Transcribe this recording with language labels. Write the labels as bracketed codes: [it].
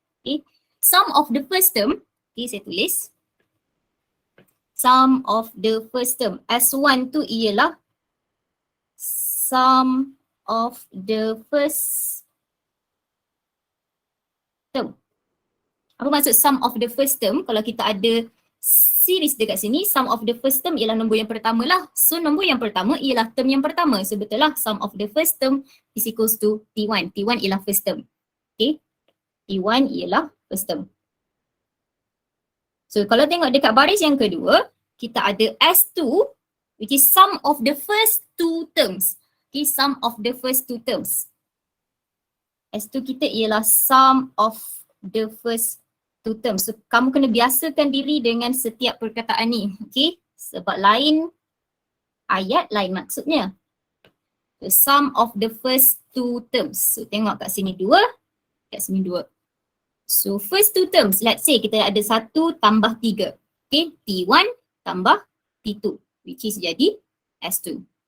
[en] Okay, sum of the first term, [ms] okay saya tulis. [en] Sum of the first term, S1 tu ialah sum of the first term. [ms] Apa maksud sum of the first term? Kalau kita ada series dekat sini, sum of the first term ialah nombor yang pertama lah. So nombor yang pertama ialah term yang pertama. [en] So [ms] betul lah, [en] sum of the first term is equals to T1. T1 ialah first term. Okay, T1 ialah first term. [ms] So kalau tengok dekat baris yang kedua, kita ada S2 which is [en] sum of the first two terms. Okay, sum of the first two terms. S2 kita ialah sum of the first two terms. [ms] So kamu kena biasakan diri dengan setiap perkataan ni. Okay, sebab lain ayat, lain maksudnya. [en] The sum of the first two terms. [ms] So tengok kat sini 2, kat sini 2. So [en] first two terms, let's say [ms] kita ada 1 tambah 3. Okay, T1 tambah T2 which is jadi S2.